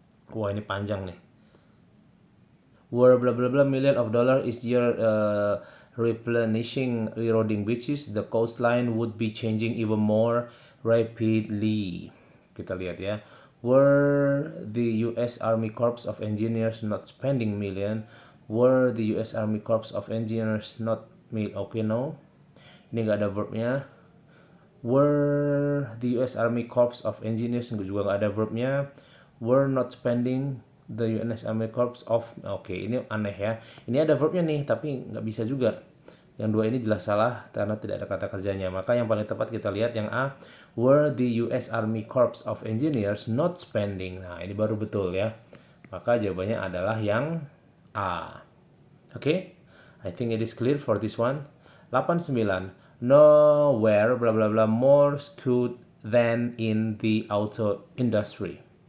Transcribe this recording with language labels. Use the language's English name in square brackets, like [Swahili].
[Indonesian] Wah, ini panjang nih. [English] Where blah blah blah million of dollar is your replenishing eroding beaches, the coastline would be changing even more rapidly. [Indonesian] Kita lihat ya. [English] Were the U.S. Army Corps of Engineers not spending million? Were the U.S. Army Corps of Engineers not okay, no. [Indonesian] Ini nggak ada verbnya. [English] Were the U.S. [Indonesian] Army Corps of Engineers juga nggak ada verbnya. [English] Were not spending the U.S. [Indonesian] Army Corps of. Oke, ini aneh ya. Ini ada verbnya nih, tapi nggak bisa juga. Yang dua ini jelas salah karena tidak ada kata kerjanya. Maka yang paling tepat kita lihat yang A. [English] Were the U.S. Army Corps of Engineers not spending? [Indonesian] Nah, ini baru betul ya. Maka jawabannya adalah yang A. Oke? [English] I think it is clear for this one. 89. Nowhere blah blah blah more skewed than in the auto industry.